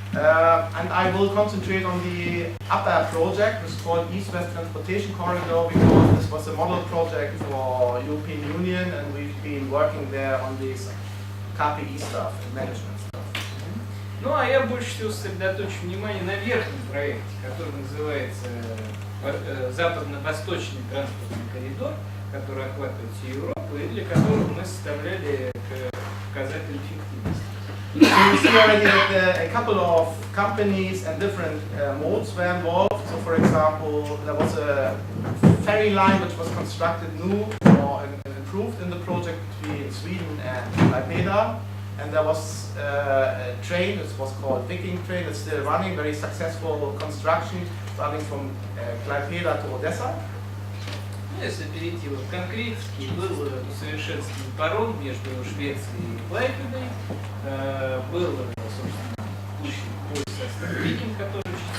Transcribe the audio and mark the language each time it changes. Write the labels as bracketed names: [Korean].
[English] And I will concentrate on the upper project, which is called East-West Transportation Corridor, because this was a model project for European Union, and we've been working there on this KPI stuff and management stuff. [Russian] Ну а я больше всего сосредоточу внимание на верхнем проекте, который называется Западно-Восточный транспортный коридор, который охватывает всю Европу и для которого мы составляли показатель эффективности. [English] So you see already that a couple of companies and different modes were involved. So for example, there was a ferry line which was constructed new or improved in the project between Sweden and Klaipeda. And there was a train, it was called Viking train, it's still running, very successful construction, starting from Klaipeda to Odessa. [Russian] Если перейти вот конкретики, был усовершенствован паром между Швецией и Клайпедой, был, собственно, пущен поезд Викинг, который очень